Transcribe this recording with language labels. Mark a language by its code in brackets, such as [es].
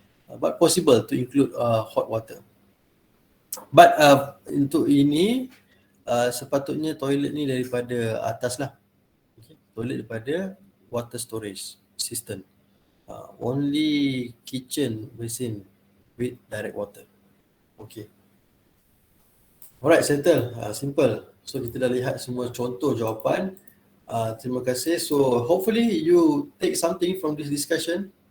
[en] But possible to include hot water. [ms] But untuk ini sepatutnya toilet ni daripada atas lah. [en] Okay. Toilet daripada water storage system. Only kitchen basin with direct water. Okay. Alright, settle. Simple. [ms] So kita dah lihat semua contoh jawapan. Terima kasih. [en] So hopefully you take something from this discussion.